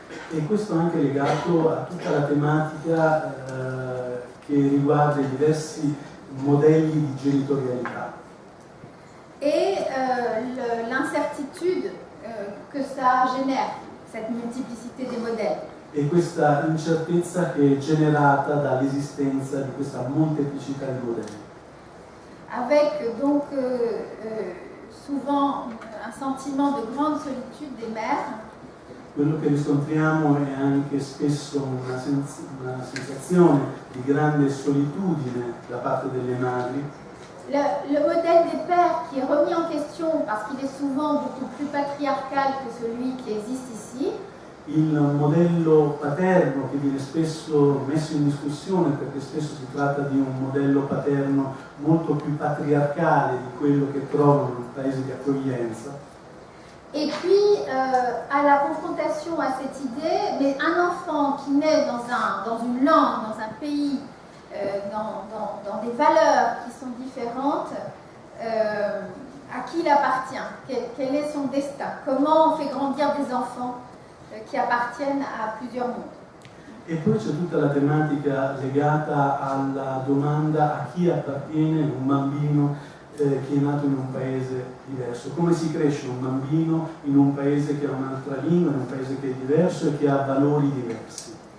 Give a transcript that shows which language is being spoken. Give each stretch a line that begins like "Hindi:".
Italian: E questo è anche legato a tutta la tematica che riguarda i diversi modelli di genitorialità.
French: Et l'incertitude que ça génère, cette multiplicité des modèles.
Italian: E questa incertezza che è generata dall'esistenza di questa molteplicità di modelli.
French: Avec donc souvent un sentiment de grande solitude des mères.
Italian: Quello che riscontriamo è anche spesso una sensazione di grande solitudine da parte delle madri.
French: Le modèle des pères qui est remis en question parce qu'il est souvent beaucoup plus patriarcal que celui qui existe ici.
Italian: Il modello paterno che viene spesso messo in discussione perché spesso si tratta di un modello paterno molto più patriarcale di quello che trovano nei paesi di accoglienza.
French: Et puis à la confrontation à cette idée, mais un enfant qui naît dans une langue, dans un pays, dans des valeurs qui sont différentes, à qui il appartient, quel est son destin, comment on fait grandir des enfants qui appartiennent a plusieurs mondes.
Italian: E poi c'è tutta la tematica legata alla domanda a chi appartiene un bambino che è nato in un paese diverso. Come si cresce un bambino in un paese che ha un'altra lingua, in un paese che è diverso e che ha valori diversi.